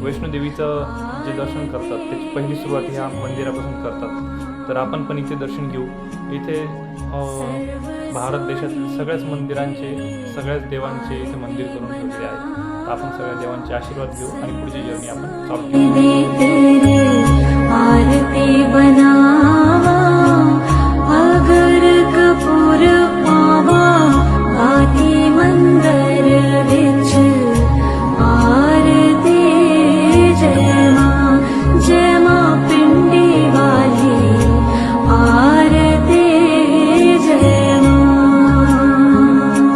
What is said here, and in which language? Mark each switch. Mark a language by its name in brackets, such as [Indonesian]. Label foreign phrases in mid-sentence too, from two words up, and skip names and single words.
[Marathi] वैष्णोदेवीचं जे दर्शन करतात त्याची पहिली सुरुवात ह्या मंदिरापासून करतात. तर आपण पण इथे दर्शन घेऊ. इथे भारत देशातील सगळ्याच मंदिरांचे, सगळ्याच देवांचे इथे मंदिर करून ठेवलेले आहे. तर आपण सगळ्या देवांचे आशीर्वाद घेऊ आणि पुढची जर्नी आपण चालू करू. [Punjabi] ਆਰਤੀ ਬਣਾਵਾਂ ਅਗਰ ਕਪੂਰ ਪਾਵਾਂ ਆਤੀ ਮੰਦਿਰ ਵਿਚ ਆਰਤੀ ਜੈ ਮਾਂ ਪਿੰਡੀ ਵਾਲੀ ਆਰਤੀ ਜੈ ਮਾਂ